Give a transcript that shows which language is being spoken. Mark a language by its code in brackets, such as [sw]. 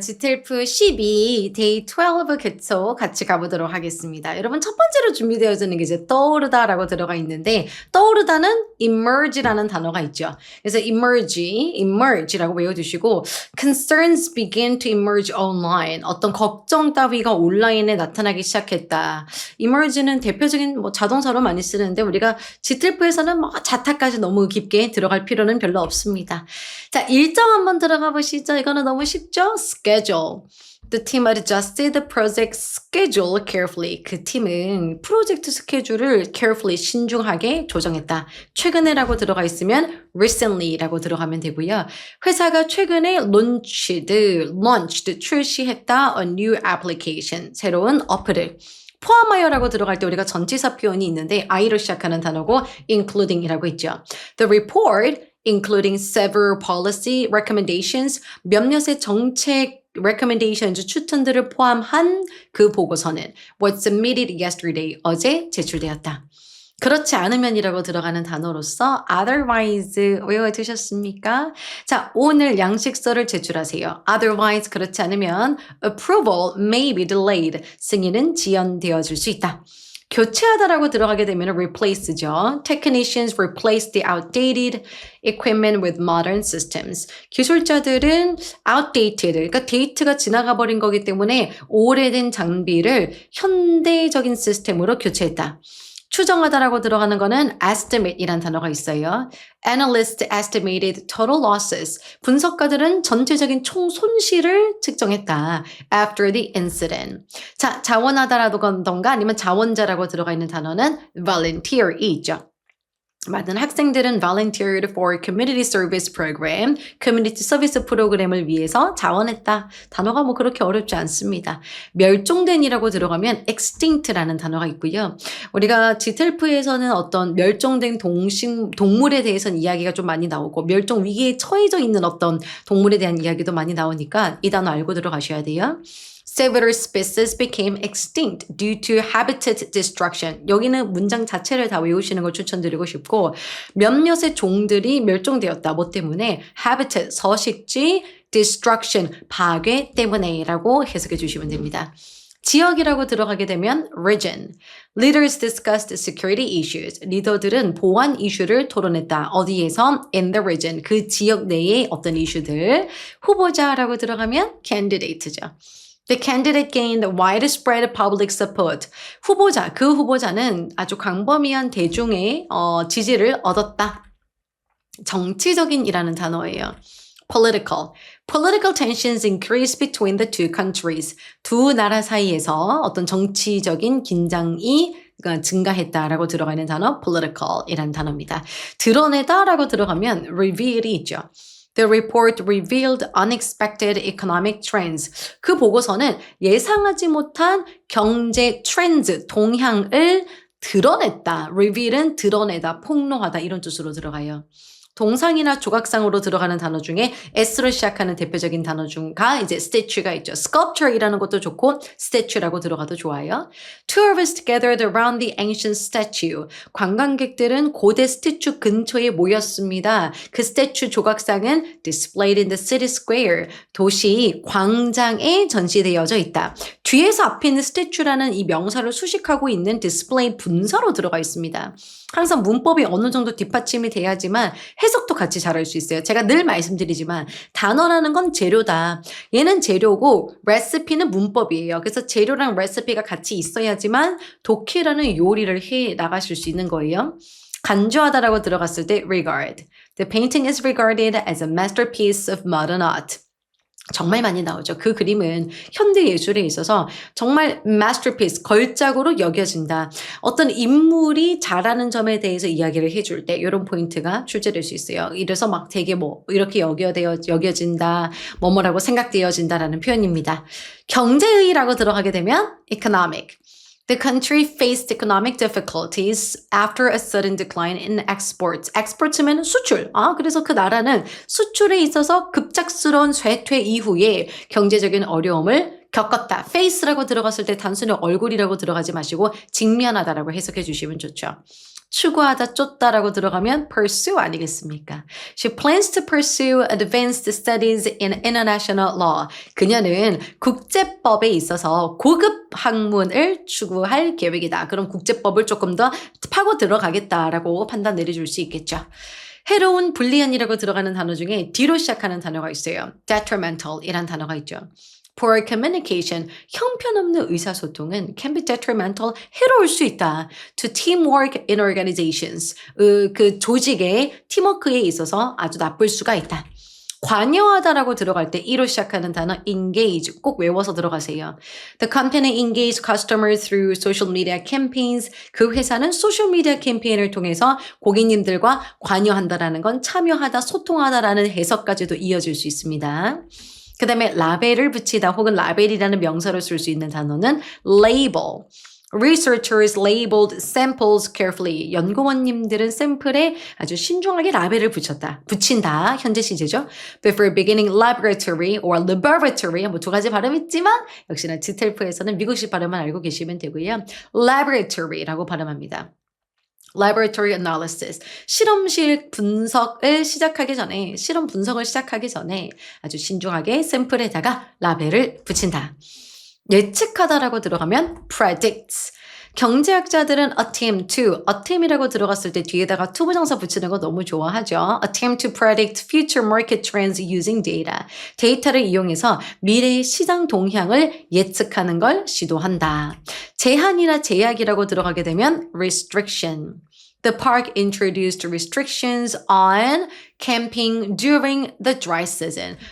[ko] GTLF 12 데이 12 개초 같이 가보도록 하겠습니다. 여러분 첫 번째로 준비되어지는 게 이제 떠오르다라고 들어가 있는데 떠오르다는 emerge라는 단어가 있죠. 그래서 emerge라고 외워두시고 [en] concerns begin to emerge online. [ko] 어떤 걱정 따위가 온라인에 나타나기 시작했다. emerge는 대표적인 자동사로 많이 쓰는데 우리가 GTLF에서는 자타까지 너무 깊게 들어갈 필요는 별로 없습니다. 자, 일정 한번 들어가 보시죠. 이거는 너무 쉽죠? schedule. [en] The team adjusted the project schedule carefully. [ko] 그 팀은 프로젝트 스케줄을 carefully 신중하게 조정했다. 최근에라고 들어가 있으면 recently라고 들어가면 되고요. 회사가 최근에 [en] launched [ko] 출시했다 [en] a new application. [ko] 새로운 어플을. 포함하여라고 들어갈 때 우리가 전치사 표현이 있는데 I로 시작하는 단어고 including이라고 있죠. [en] The report including several policy recommendations, [ko] 몇몇의 정책 [en] recommendations, [ko] 추천들을 포함한 그 보고서는 [en] was submitted yesterday, [ko] 어제 제출되었다. 그렇지 않으면이라고 들어가는 단어로서 otherwise 외워두셨습니까? 자, 오늘 양식서를 제출하세요. otherwise 그렇지 않으면 [en] approval may be delayed, [ko] 승인은 지연되어질 수 있다. 교체하다라고 들어가게 되면 replace죠. [en] Technicians replace the outdated equipment with modern systems. [ko] 기술자들은 outdated, 그러니까 데이트가 지나가 버린 거기 때문에 오래된 장비를 현대적인 시스템으로 교체했다. 추정하다라고 들어가는 거는 estimate이란 단어가 있어요. [en] Analysts estimated total losses. [ko] 분석가들은 전체적인 총 손실을 측정했다. [en] After the incident. [ko] 자, 자원하다라던가 아니면 자원자라고 들어가 있는 단어는 volunteer이 있죠. 많은 학생들은 [en] volunteered for community service program, [ko] 커뮤니티 서비스 프로그램을 위해서 자원했다. 단어가 뭐 그렇게 어렵지 않습니다. 멸종된이라고 들어가면 extinct라는 단어가 있고요. 우리가 지텔프에서는 어떤 멸종된 동물에 대해서는 이야기가 좀 많이 나오고 멸종 위기에 처해져 있는 어떤 동물에 대한 이야기도 많이 나오니까 이 단어 알고 들어가셔야 돼요. [en] Several species became extinct due to habitat destruction. [ko] 여기는 문장 자체를 다 외우시는 걸 추천드리고 싶고 몇몇의 종들이 멸종되었다. 뭐 때문에? habitat, 서식지, destruction, 파괴 때문에 라고 해석해 주시면 됩니다. 지역이라고 들어가게 되면 region. [en] Leaders discussed security issues. [ko] 리더들은 보안 이슈를 토론했다. 어디에서? [en] In the region. [ko] 그 지역 내의 어떤 이슈들. 후보자라고 들어가면 candidate죠. [en] The candidate gained widespread public support. [ko] 후보자, 그 후보자는 아주 광범위한 대중의 지지를 얻었다. 정치적인이라는 단어예요. [en] Political. Political tensions increased between the two countries. [ko] 두 나라 사이에서 어떤 정치적인 긴장이 증가했다라고 들어가는 단어 political이라는 단어입니다. 드러내다라고 들어가면 reveal이 있죠. [en] The report revealed unexpected economic trends. [ko] 그 보고서는 예상하지 못한 경제 트렌드, 동향을 드러냈다. reveal은 드러내다, 폭로하다 이런 뜻으로 들어가요. 동상이나 조각상으로 들어가는 단어 중에 S로 시작하는 대표적인 단어 중가 이제 statue가 있죠. sculpture이라는 것도 좋고 statue라고 들어가도 좋아요. [en] Tourists gathered around the ancient statue. [ko] 관광객들은 고대 스태츄 근처에 모였습니다. 그 스태츄 조각상은 [en] displayed in the city square. [ko] 도시 광장에 전시되어져 있다. 뒤에서 앞에 있는 스태츄라는 이 명사를 수식하고 있는 display 분사로 들어가 있습니다. 항상 문법이 어느 정도 뒷받침이 돼야지만 해석도 같이 잘할 수 있어요. 제가 늘 말씀드리지만 단어라는 건 재료다. 얘는 재료고 레시피는 문법이에요. 그래서 재료랑 레시피가 같이 있어야지만 독해라는 요리를 해 나가실 수 있는 거예요. 간주하다라고 들어갔을 때 regard. [en] The painting is regarded as a masterpiece of modern art. [ko] 정말 많이 나오죠. 그 그림은 현대 예술에 있어서 정말 masterpiece, 걸작으로 여겨진다. 어떤 인물이 잘하는 점에 대해서 이야기를 해줄 때 이런 포인트가 출제될 수 있어요. 이래서 막 되게 뭐 이렇게 여겨진다, 뭐뭐라고 생각되어진다라는 표현입니다. 경제의라고 들어가게 되면 economic. [en] The country faced economic difficulties after a sudden decline in exports. [ko] exports면 수출. 그래서 그 나라는 수출에 있어서 급작스러운 쇠퇴 이후에 경제적인 어려움을 겪었다. face라고 들어갔을 때 단순히 얼굴이라고 들어가지 마시고 직면하다라고 해석해 주시면 좋죠. 추구하다, 쫓다라고 들어가면 pursue 아니겠습니까? [en] She plans to pursue advanced studies in international law. [ko] 그녀는 국제법에 있어서 고급 학문을 추구할 계획이다. 그럼 국제법을 조금 더 파고 들어가겠다라고 판단 내려줄 수 있겠죠. 해로운, 불리한이라고 들어가는 단어 중에 D로 시작하는 단어가 있어요. detrimental이란 단어가 있죠. [en] Poor communication, [ko] 형편없는 의사소통은 [en] can be detrimental, [ko] 해로울 수 있다. [en] To teamwork in organizations, [ko] 그 조직의 팀워크에 있어서 아주 나쁠 수가 있다. 관여하다라고 들어갈 때 E로 시작하는 단어 engage 꼭 외워서 들어가세요. [en] The company engaged customers through social media campaigns. [ko] 그 회사는 소셜미디어 캠페인을 통해서 고객님들과 관여한다라는 건 참여하다, 소통하다라는 해석까지도 이어질 수 있습니다. 그 다음에 라벨을 붙이다 혹은 라벨이라는 명사를 쓸 수 있는 단어는 label. [en] Researchers labeled samples carefully. [ko] 연구원님들은 샘플에 아주 신중하게 라벨을 붙인다. 현재 시제죠. [en] Before beginning laboratory or laboratory. [ko] 뭐 두 가지 발음 있지만 역시나 지텔프에서는 미국식 발음만 알고 계시면 되고요. Laboratory라고 발음합니다. [en] Laboratory analysis. [ko] 실험실 분석을 시작하기 전에, 실험 분석을 시작하기 전에 아주 신중하게 샘플에다가 라벨을 붙인다. 예측하다라고 들어가면 predicts. 경제학자들은 attempt이라고 들어갔을 때 뒤에다가 to 부정사 붙이는 거 너무 좋아하죠. [en] Attempt to predict future market trends using data. [ko] 데이터를 이용해서 미래의 시장 동향을 예측하는 걸 시도한다. 제한이나 제약이라고 들어가게 되면 restriction. [en] The park introduced restrictions on camping during the dry season.